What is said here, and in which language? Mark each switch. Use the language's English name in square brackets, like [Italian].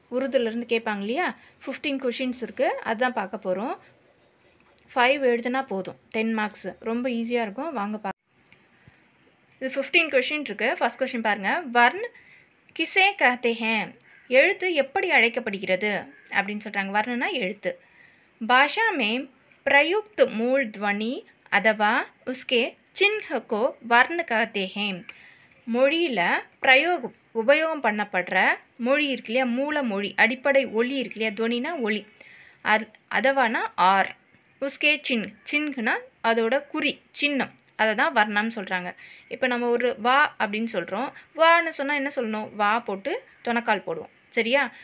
[Tamil] உருதுலேருந்து கேட்பாங்க இல்லையா, 15 கொஷின்ஸ் இருக்குது, அதுதான் பார்க்க போகிறோம். 5 எழுதுனா போதும், 10 மார்க்ஸ் ரொம்ப ஈஸியாக இருக்கும். வாங்க பார்க்க. இது 15 கொஷின் இருக்குது. ஃபஸ்ட் கொஷின் பாருங்கள். [Hindi] வர்ன் கிசே கஹ்தே ஹேன், [Tamil] எழுத்து எப்படி அழைக்கப்படுகிறது அப்படின்னு சொல்கிறாங்க. வர்ணனா எழுத்து. [Hindi] பாஷா में प्रयुक्त मूल ध्वनि अथवा उसके चिन्ह को वर्ण कहते हैं. [Tamil] மொழியில் உபயோகம் பண்ணப்படுற மொழி இருக்கு இல்லையா, மூல மொழி, அடிப்படை ஒலி இருக்கு இல்லையா, துவனினா ஒலி, அதவானா ஆர், உஸ்கே சின்ஹ்னா அதோட குறி, சின்னம், அதை தான் வர்ணம்னு சொல்கிறாங்க. இப்போ நம்ம ஒரு வா அப்படின்னு சொல்கிறோம். வான்னு சொன்னால் என்ன சொல்லணும், வா போட்டு தொணக்கால் போடுவோம், சரியா?